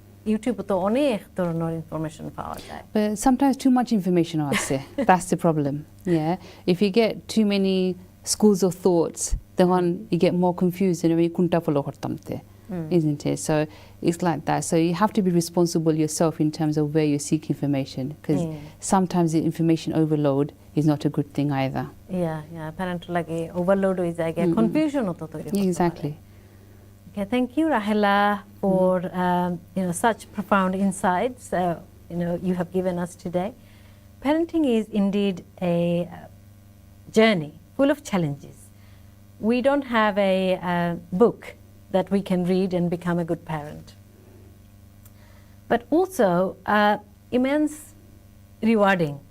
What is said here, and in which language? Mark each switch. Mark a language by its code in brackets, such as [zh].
[bn] ইউটিউবে তো অনেক ধরনের ইনফরমেশন পাওয়া যায়। [en] But sometimes too much information আছে. That's the problem. Yeah. If you get too many schools of thoughts, then you get more confused and you [bn] kunta follow kortamte. [en] Isn't it? So it's like that. So you have to be responsible yourself in terms of where you seek information, because sometimes the information overload is not a good thing either. Yeah. [bn] Parent lage overload হয়ে যায়, confusion হতো তৈরি হতে পারে। [en] Exactly. Okay, thank you, Rahela, for such profound insights you have given us today. Parenting is indeed a journey full of challenges. We don't have a book that we can read and become a good parent, but also immense rewarding.